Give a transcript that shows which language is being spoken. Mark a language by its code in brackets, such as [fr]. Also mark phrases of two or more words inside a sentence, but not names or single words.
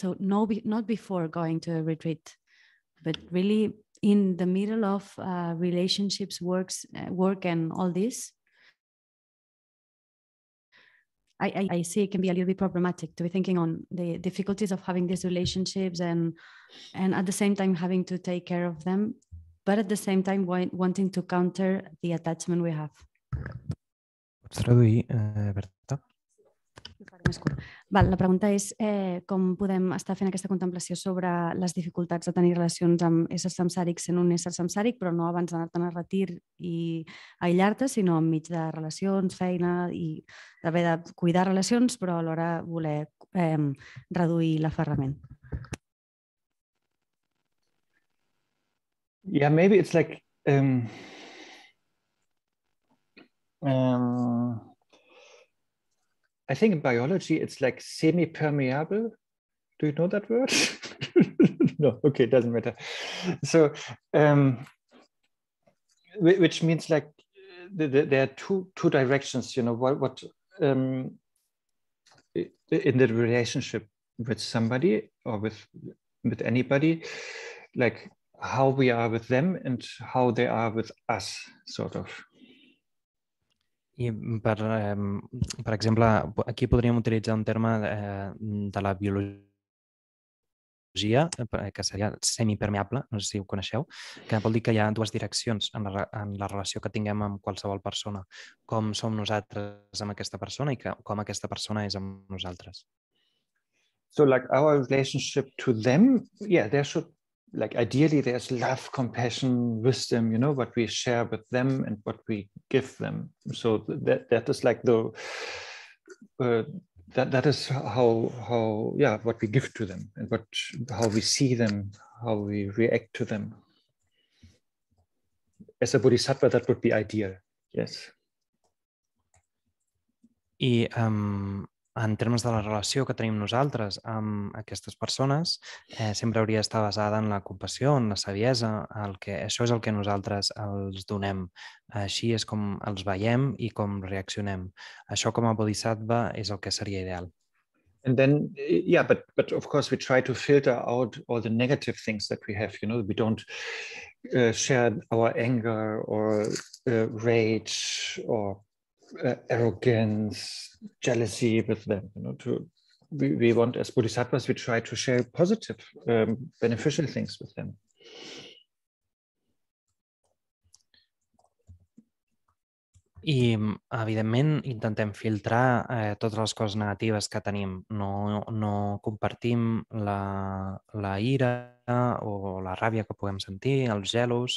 [en] So not before going to a retreat, but really in the middle of relationships, work and all this. I see it can be a little bit problematic to be thinking on the difficulties of having these relationships and at the same time having to take care of them, but at the same time wanting to counter the attachment we have. [ca] Pots traduir, Berta? Val, la pregunta és com podem estar fent aquesta contemplació sobre les dificultats de tenir relacions amb éssers samsàrics sent un ésser samsàric, però no abans d'anar-te'n a retir i aïllar-te, sinó enmig de relacions, feina i d'haver de cuidar relacions, però alhora voler reduir l'aferrament. [en] Yeah, maybe it's like I think in biology it's like semi-permeable. Do you know that word? No, okay, it doesn't matter. So, which means like there are two directions, you know, what in the relationship with somebody or with anybody, like how we are with them and how they are with us, sort of. [ca] I per exemple, aquí podríem utilitzar un terme de la biologia que seria semipermeable, no sé si ho coneixeu, que vol dir que hi ha dues direccions en la relació que tinguem amb qualsevol persona, com som nosaltres amb aquesta persona i com aquesta persona és amb nosaltres. [en] So like our relationship to them, yeah, there should, like ideally there's love, compassion, wisdom, you know, what we share with them and what we give them. So that is like the that is how what we give to them and how we see them, how we react to them. As a bodhisattva, that would be ideal. Yes. [ca] I en termes de la relació que tenim nosaltres amb aquestes persones, sempre hauria d'estar basada en la compassió, en la saviesa, això és el que nosaltres els donem. Així és com els veiem i com reaccionem. Això com a bodhisattva és el que seria ideal. [en] And then, yeah, but of course we try to filter out all the negative things that we have, you know, we don't share our anger or rage or arrogance, jealousy with them, you know. We want, as bodhisattvas, we try to share positive, beneficial things with them. [ca] I, evidentment, intentem filtrar totes les coses negatives que tenim. No compartim la ira o la ràbia que puguem sentir, els gelos.